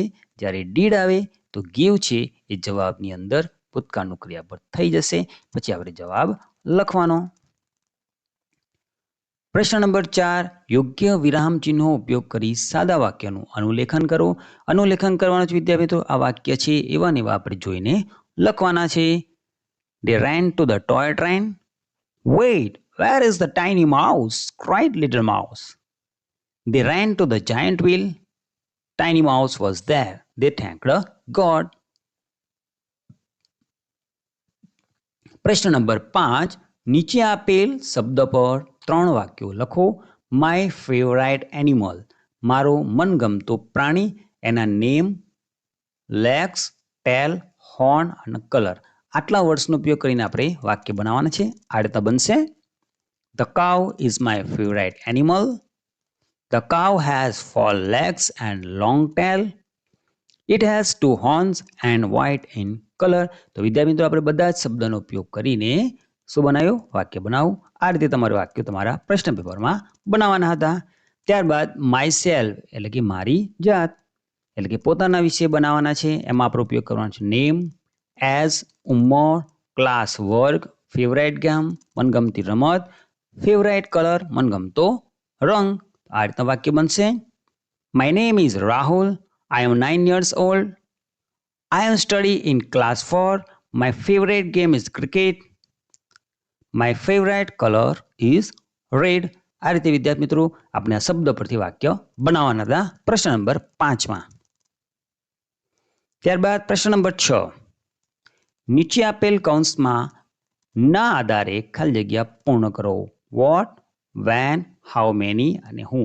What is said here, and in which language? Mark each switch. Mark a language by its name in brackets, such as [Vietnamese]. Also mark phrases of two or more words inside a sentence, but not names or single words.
[Gujarati] જ્યારે ડીડ આવે તો ગીવ છે એ જવાબની અંદર ભૂતકાળનું ક્રિયાપદ થઈ જશે. પછી આપણે જવાબ લખવાનો. પ્રશ્ન નંબર 4, યોગ્ય વિરામ ચિહ્નો ઉપયોગ કરી સાદા વાક્યનું અનુલેખન કરો. અનુલેખન કરવાનું છે વિદ્યાર્થી મિત્રો. આ વાક્ય છે એવા ને એવા આપણે જોઈને લખવાના છે. [English] They ran to the toy train. Wait, where is the tiny mouse? cried little mouse. They ran to the giant wheel. Tiny mouse was there. They thanked God. [Gujarati] પ્રશ્ન નંબર 5, નીચે આપેલ શબ્દ પર 3 વાક્યો લખો. [English] My favourite animal, [Gujarati] મારો મનગમતો પ્રાણી, એના [English] name, legs, tail, horn અને કલર. [Gujarati] આટલા વર્ડ્સનો ઉપયોગ કરીને આપણે વાક્ય બનાવવાના છે. આ રીતે બનશે. [English] The cow is my favourite animal. The cow has 4 legs and long tail. It has 2 horns and white in કલર. [Gujarati] તો વિદ્યાર્થી મિત્રો આપણે બધા જ શબ્દનો ઉપયોગ કરીને શું બનાવ્યું? વાક્ય બનાવું. આ રીતે તમારે વાક્યો તમારા પ્રશ્ન પેપરમાં બનાવવાના હતા. ત્યારબાદ [English] My self [Gujarati] એટલે કે મારી જાત એટલે કે પોતાના વિશે બનાવવાના છે. એમાં આપણે ઉપયોગ કરવાનો છે [English] name, age, [Gujarati] ઉંમર, ક્લાસ, વર્ગ, [English] favourite game, [Gujarati] મનગમતી રમત, [English] favourite colour, [Gujarati] મનગમતો રંગ. આ રીતના વાક્ય બનશે. [English] My name is Rahul. I am 9 years old. I am studying in class 4. My favorite game is cricket. My favorite color is red. [Gujarati] આ રીતે વિદ્યાર્થી મિત્રો આપણે આ શબ્દ પરથી વાક્ય બનાવવાના હતા પ્રશ્ન નંબર 5માં. ત્યારબાદ પ્રશ્ન નંબર 6. નીચે આપેલ કૌંસમાં ના આધારે ખાલી જગ્યા પૂર્ણ કરો. [English] What, when, how many અને હું.